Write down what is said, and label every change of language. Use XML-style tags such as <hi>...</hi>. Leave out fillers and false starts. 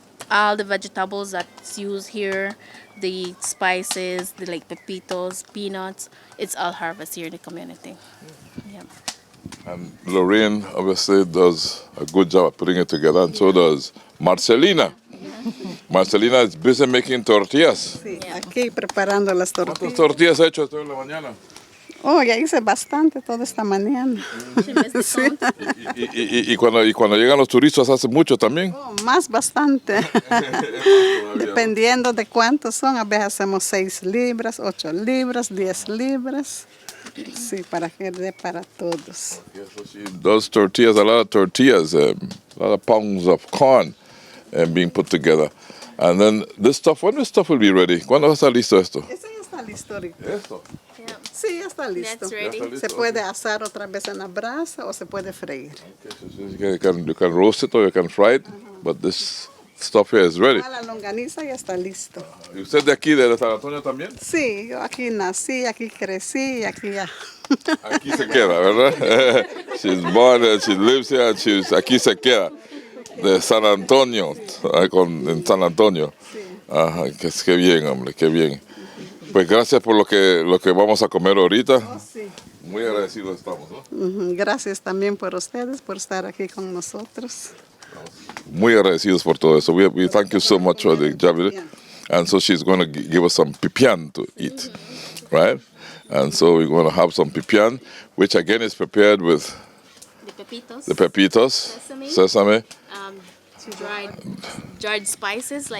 <en>all the vegetables that's used here, the spices, the like pepitos, peanuts, it's all harvested here in the community. Yeah. And Lorraine obviously does a good job at putting it together, and so does Marcelina. Marcelina is busy making tortillas.</en> <es>Sí, aquí preparando las ¿Cuántas tortillas. tortillas ha hecho usted en la mañana? Oh, ya hice bastante toda esta mañana. Sí. Y cuando llegan los turistas hace mucho también. Oh, más bastante. Dependiendo de cuántos son, a veces hacemos 6 libras, 8 libras, 10 libras. Sí, para que dé para todos.</es> <en>Those tortillas, a lot of tortillas, a lot of pounds of corn being put together. And then this stuff, when this stuff will be ready?</en> <es>¿Cuándo va a estar listo esto? Ese ya está listo ahorita. ¿Esto? Sí, ya está listo.</es> <en>That's ready.</en> <es>Se puede asar otra vez en la brasa o se puede freír.</es> <en>You can roast it or you can fry it, but this stuff here is ready.</en> <es>La longaniza ya está listo. ¿Y usted de aquí, de San Antonio también? Sí, yo aquí nací, aquí crecí y aquí ya. Aquí se queda, ¿verdad?</es> <en>She's born and she lives here and</en> <es>aquí se queda. De San Antonio, en San Antonio. Ajá, qué bien, hombre, qué bien. Pues gracias por lo que vamos a comer ahorita. Oh, sí. Muy agradecidos estamos, ¿no? Gracias también por ustedes, por estar aquí con nosotros. Muy agradecidos por todo eso.</es> <en>We thank you so much for the job. And so she's going to give us some pipián to eat, right? And so we're going to have some pipián, which again is prepared with the pepitos, sesame, dried spices like</en>